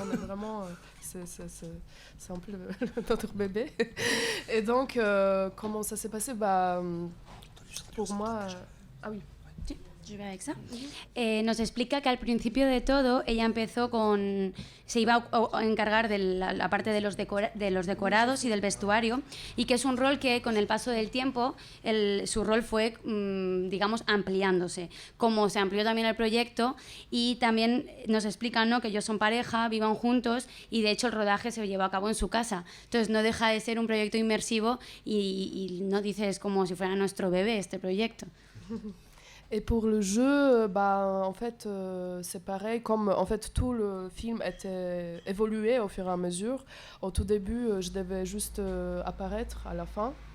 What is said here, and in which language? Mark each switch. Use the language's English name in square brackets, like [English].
[French] On est vraiment, c'est un peu notre bébé. Et donc comment ça s'est passé, bah, pour moi, ah oui. [Spanish] Yo voy a Alexa. Nos explica que al principio de todo ella empezó se iba a encargar de la parte de los decorados y del vestuario, y que es un rol que con el paso del tiempo su rol fue, digamos, ampliándose, como se amplió también el proyecto. Y también nos explican, ¿no?, que ellos son pareja, vivan juntos, y de hecho el rodaje se llevó a cabo en su casa. Entonces no deja de ser un proyecto inmersivo y no dices como si fuera nuestro bebé este proyecto. [French] Et pour le jeu, bah, en fait, c'est pareil, comme en fait, tout le film était évolué au fur et à mesure. Au tout début, je devais juste apparaître à la fin.